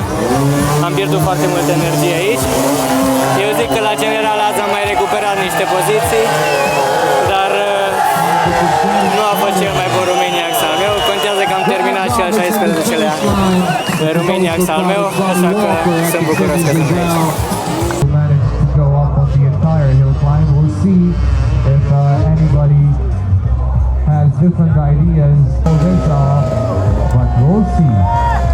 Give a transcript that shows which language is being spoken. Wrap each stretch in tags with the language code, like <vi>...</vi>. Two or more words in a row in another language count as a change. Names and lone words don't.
<ro>Am pierdut foarte multă energie aici. Eu zic că la general azi am mai recuperat niște poziții, dar nu a fost cel mai bun Romaniacs al meu. Contează că am terminat și al 16-lea Romaniacs al meu, așa că sunt bucuros că sunt aici.</ro> <en>Go up on the entire hill climb. We'll see if anybody has different ideas for this, but we'll see.</en>